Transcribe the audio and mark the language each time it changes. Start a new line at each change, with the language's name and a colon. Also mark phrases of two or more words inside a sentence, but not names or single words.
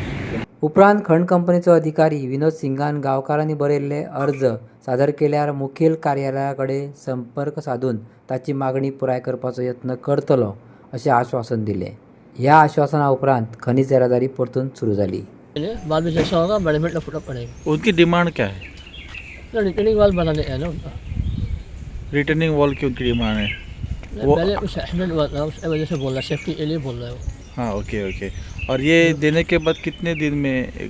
Konkani: उपरांत खंड कंपनीचो अधिकारी विनोद सिंगान गांवकारांनी बरयल्ले अर्ज सादर केल्यार मुखेल कार्यालया कडेन संपर्क साधून ताची मागणी पुराय करपाचो यत्न करतलो अशें आश्वासन दिलें। ह्या आश्वासना उपरांत खनिज येरादारी परतून सुरू जाली।
Hindi: बाद में जैसा होगा बड़े मिनट फुटा पड़ेगा। उनकी डिमांड क्या है? तो
English: returning wall
Hindi: बनाने है ना उनका।
English: returning wall
Hindi: की उनकी डिमांड है? पहले उस एक्सीडेंट हुआ था उस वजह से बोल रहा है, सेफ्टी के लिए बोल रहा है वो। हाँ ओके ओके। और ये देने के बाद कितने दिन में